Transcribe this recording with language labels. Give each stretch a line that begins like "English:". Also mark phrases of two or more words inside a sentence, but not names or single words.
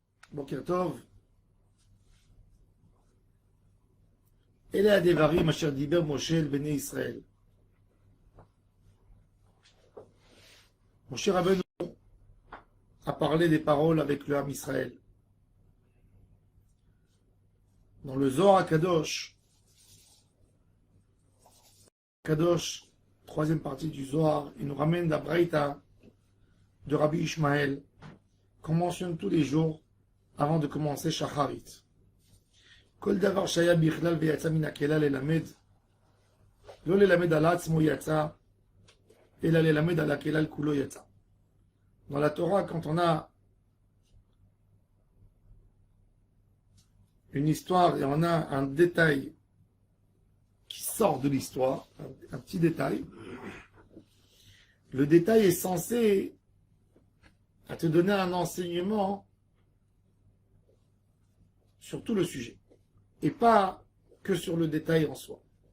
Hebrew: בוקר טוב. אלה הדברים אשר דיבר משה אל בני ישראל.
French: Moshe Rabbeinu a parlé des paroles avec le Ham Israël. Dans le Zohar Kadosh, troisième partie du Zohar, il nous ramène la Braïta de Rabbi Ishmael, qu'on mentionne tous les jours avant de commencer Shacharit.
Hebrew: כל דבר שהיה בכלל ויצא מן הכלל ללמד, לא ללמד על עצמו יצא, אלא ללמד על הכלל כולו יצא.
French: Dans la Torah, quand on a une histoire et on a un détail qui sort de l'histoire, un petit détail, le détail est censé à te donner un enseignement sur tout le sujet, et pas que sur le détail en soi.